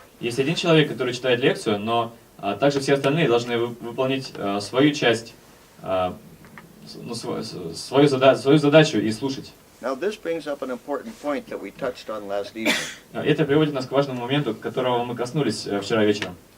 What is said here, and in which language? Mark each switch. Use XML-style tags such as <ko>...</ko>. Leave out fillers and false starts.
<ru>Есть один человек, который читает лекцию, но также все остальные должны выполнить свою часть, свою задачу и слушать.</ru> <en>Now this brings up an important point that we touched on last evening.</en> <ru>Это приводит нас к важному моменту, которого мы коснулись вчера вечером.</ru>